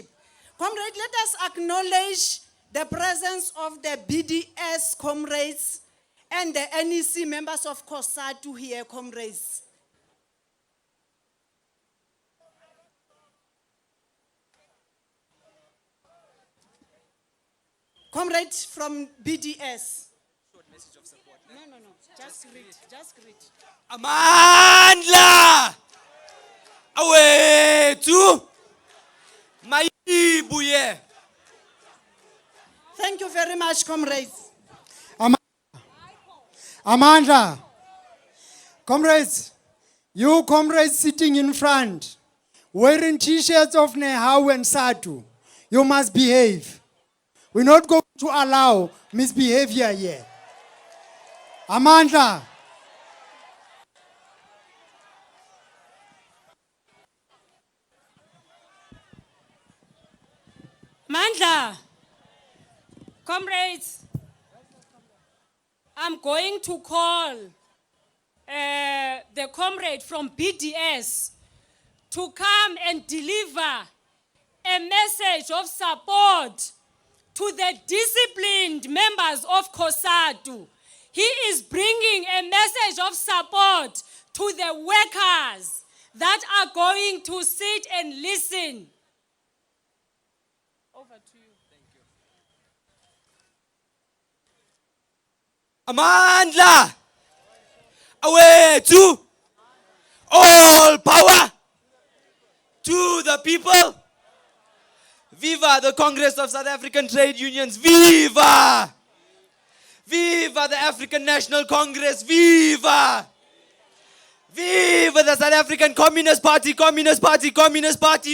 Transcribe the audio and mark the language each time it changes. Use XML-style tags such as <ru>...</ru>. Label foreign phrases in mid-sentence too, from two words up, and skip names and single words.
<en>Comrades, let us acknowledge the presence of the BDS comrades and the NEC members of COSATU here, comrades. Comrades from BDS. Short message of support. No. Just read.</en> <zu>Amandla! Awethu! Mayibuye!</zu> <en>Thank you very much, comrades.</en> <zu>Amandla.</zu> <en>Comrades, you comrades sitting in front, wearing t-shirts of Nehau and SATU, you must behave. We're not going to allow misbehavior here.</en> <zu>Amandla.</zu> <en>Mandla, comrades, I'm going to call the comrade from BDS to come and deliver a message of support to the disciplined members of COSATU. He is bringing a message of support to the workers that are going to sit and listen. Over to you. Thank you.</en> <zu>Amandla! Awethu!</zu> <en>All power to the people. Viva the Congress of South African Trade Unions. Viva! Viva the African National Congress. Viva! Viva the South African Communist Party, Communist Party, Communist Party.</en>